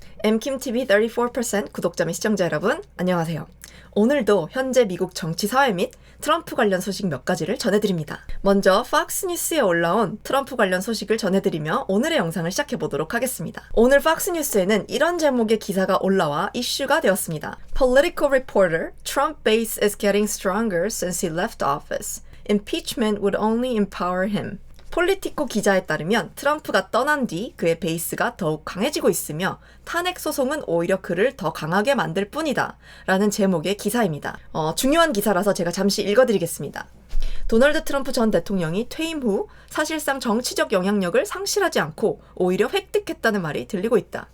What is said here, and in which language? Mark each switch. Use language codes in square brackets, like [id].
[ko] MKIMTV 34% 구독자 및 시청자 여러분, 안녕하세요. 오늘도 현재 미국 정치 사회 및 트럼프 관련 소식 몇 가지를 전해드립니다. 먼저 팍스뉴스에 올라온 트럼프 관련 소식을 전해드리며 오늘의 영상을 시작해보도록 하겠습니다. 오늘 팍스뉴스에는 이런 제목의 기사가 올라와 이슈가 되었습니다. [en] Political reporter, Trump base is getting stronger since he left office. Impeachment would only empower him. [ko] 폴리티코 기자에 따르면 트럼프가 떠난 뒤 그의 베이스가 더욱 강해지고 있으며 탄핵 소송은 오히려 그를 더 강하게 만들 뿐이다 라는 제목의 기사입니다. 중요한 기사라서 제가 잠시 읽어드리겠습니다. 도널드 트럼프 전 대통령이 퇴임 후 사실상 정치적 영향력을 상실하지 않고 오히려 획득했다는 말이 들리고 있다.